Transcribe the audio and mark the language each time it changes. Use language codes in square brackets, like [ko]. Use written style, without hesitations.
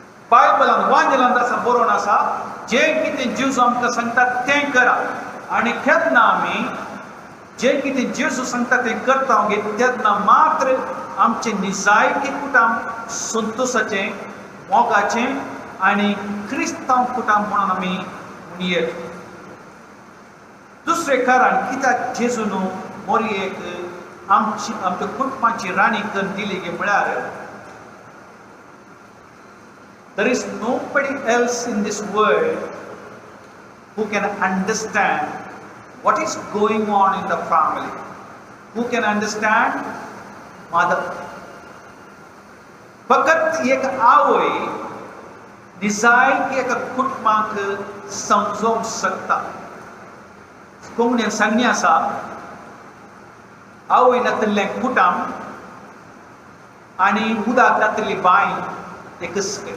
[gom] बायबलांत वांजेलांत आसा बरोवन आसा, जें कितें जेजू आमकां सांगता तें करा. आनी केन्ना आमी जें कितें जेजू सांगता तें करता तेन्ना मात्र आमचें निजायकी कुटुंब संतोशाचें, मोगाचें आनी क्रिस्तांव कुटुंब म्हणून आमी म्हणयेत. दुसरें कारण कित्याक जेजून मोरयेक आमच्या कुटुंबाची राणी करून दिली गे म्हळ्यार, [en] there is nobody else in this world who can understand what is going on in the family. Who can understand? Mother. [gom] फकत एक आवय निजायकी एका कुटुंबाक समजोवंक शकता. कोंकणीन सांगणी आसा, आवय नातलें कुटुंब आनी उदक नातली बांय एकच.